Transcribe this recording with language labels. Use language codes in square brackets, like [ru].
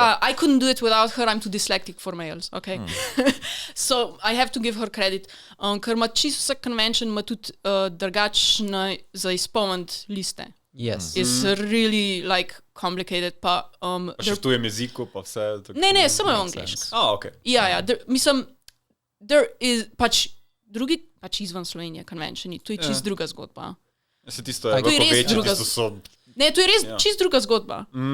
[en] I couldn't do it without her. I'm too dyslexic for males, okay? So I have to give her credit. [sl] Ker ima čisto vsak convention, ima tudi drugačne za izpolniti liste. [en] Yes. It's really like complicated, pa [sl] še v tujem jeziku, pa vse tako. Ne, samo je angliški. [en] Okay. [sl] Ja, mislim, [en] there is [sl] pač drugi, pač izvan Slovenije, konvenčni, to je čist druga zgodba. Se tisto je večje, tisto so... Ne, to je res čist druga zgodba.